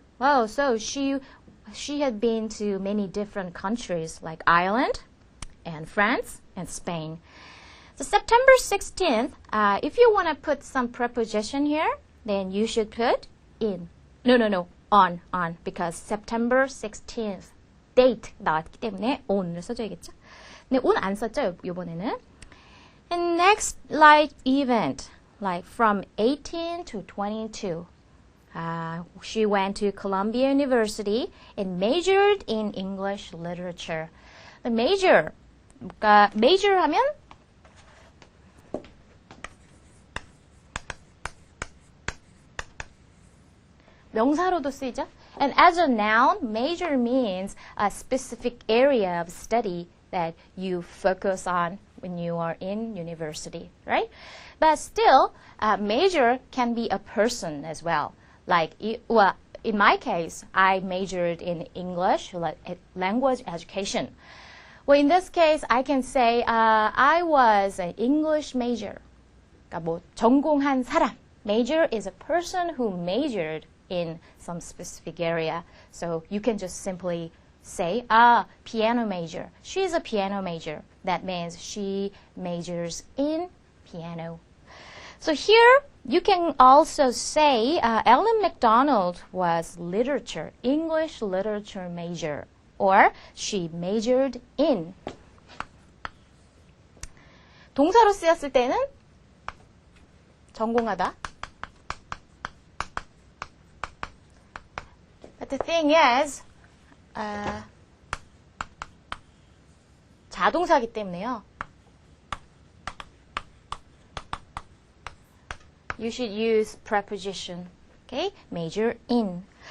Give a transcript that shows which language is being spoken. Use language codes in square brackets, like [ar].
[en] Well, so she had been to many different countries like Ireland and France and Spain. So September 16th, if you want to put some preposition here, then you should put in. No, on, because September 16th, date [ko] 나왔기 때문에 on을 써줘야겠죠? 근데 on 안 썼죠, 이번에는. [en] And next life event, like from 18 to 22. She went to Columbia University and majored in English literature. [ko] The major 하면 명사로도 쓰이죠. [en] And as a noun, major means a specific area of study that you focus on when you are in university, right? But still, major can be a person as well. Like, well, in my case, I majored in English, language education. Well, in this case, I can say I was an English major. [ko] 그러니까 뭐 전공한 사람. [en] Major is a person who majored in some specific area. So you can just simply say, piano major. She's a piano major. That means she majors in piano. So here you can also say Ellen MacDonald was literature, English literature major, or she majored in. [ko] 동사로 쓰였을 때는 전공하다. [en] But the thing is, [ko] 자동사기 때문에요. [en] You should use preposition, okay? Major in.